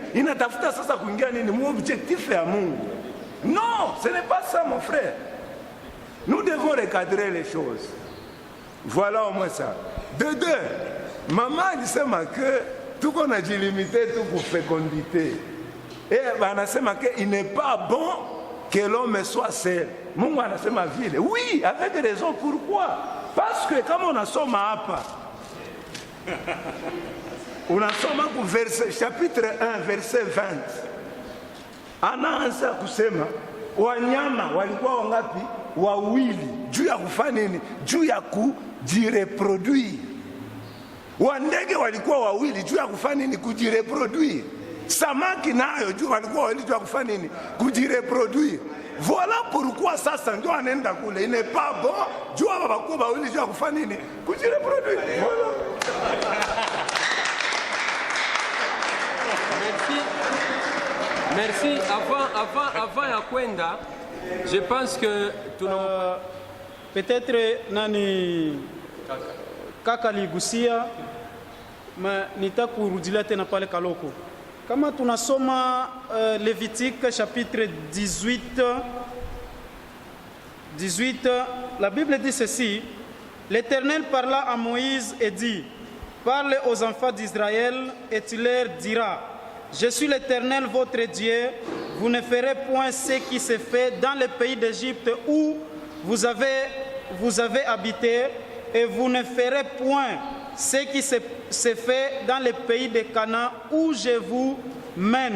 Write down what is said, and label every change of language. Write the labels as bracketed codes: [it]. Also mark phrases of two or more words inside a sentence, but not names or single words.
[fr] Il n'a pas fait ça pour gagner mon objectif à Mungu. Non, ce n'est pas ça, mon frère. Nous devons recadrer les choses. Voilà au moins ça. De deux, maman dit que tout qu'on a dit limité tout pour fécondité. Et il n'est pas bon que l'homme soit seul. [sw] Mungu anasema vile. [fr] Oui, avec raison. Pourquoi? Parce que comme on a somme à apa, on a somme à chapitre 1, verset 20. [sw] Anaanza kusema wanyama walikuwa wangapi? Wawili. Juu ya kufanya nini? Juu ya kujireproduire. Wandege walikuwa wawili. Juu ya kufanya nini? Kujireproduire. Samaki nayo juu walikuwa wawili. Juu ya kufanya nini? Kujireproduire. [fr] Voilà pourquoi [sw] sasa ndio anaenda kule. [fr] Il n'est pas bon. [sw] Juu wabakuwa wawili. Juu ya kufanya nini? Kujireproduire. [fr] Voilà. Merci. [sw] Avant ya kwenda, [fr] je pense que [sw] peut-être nani kaka ligusia nitakurudilia tena pale Kaloko. Kama tunasoma [fr] Lévitique chapitre 18, la Bible dit ceci: L'Éternel parla à Moïse et dit: parle aux enfants d'Israël et tu leur diras, je suis l'Éternel votre Dieu, vous ne ferez point ce qui s'est fait dans le pays d'Égypte où vous avez habité, et vous ne ferez point ce qui s'est fait dans le pays de Canaan où je vous mène.